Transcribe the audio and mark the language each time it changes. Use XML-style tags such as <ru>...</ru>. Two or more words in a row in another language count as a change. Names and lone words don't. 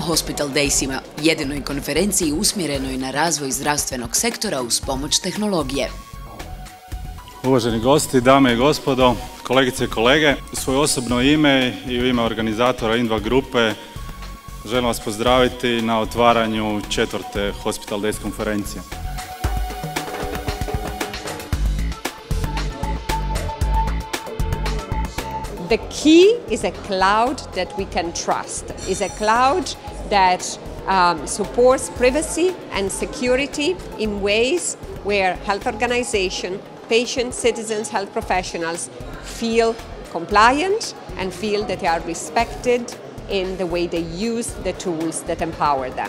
<hr>Hospital Daysima, jedinoj konferenciji usmjerenoj na razvoj zdravstvenog sektora uz pomoć tehnologije. Uvaženi gosti, dame i gospodo, kolegice i kolege, u svoje osobno ime i u ime organizatora Indva grupe želim vas pozdraviti na otvaranju 4. Hospital Days konferencije.</hr> <en>The key is a cloud that we can trust, is a cloud that supports privacy and security in ways where health organizations, patients, citizens, health professionals feel compliant and feel that they are respected in the way they use the tools that empower them.</en>